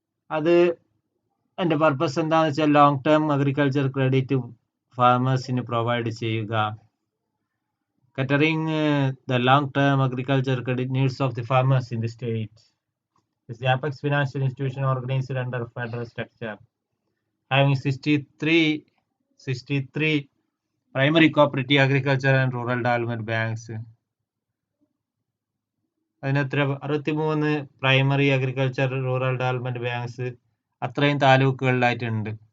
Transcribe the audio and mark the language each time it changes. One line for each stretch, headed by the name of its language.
Malayalam: അത് അതിന്റെ പർപ്പസ് എന്താണെന്ന് വെച്ചാൽ long term agriculture credit ഫാർമേഴ്സിന് provide ചെയ്യുക,
English: catering the long-term agriculture credit needs of the farmers in the state. Is the apex financial institution organized under federal structure, having 63 primary cooperative agriculture and rural development banks.
Malayalam: അതിനത്ര 63 primary agriculture rural development banks അത്രയും താലൂക്കുകളിലായിട്ടുണ്ട്.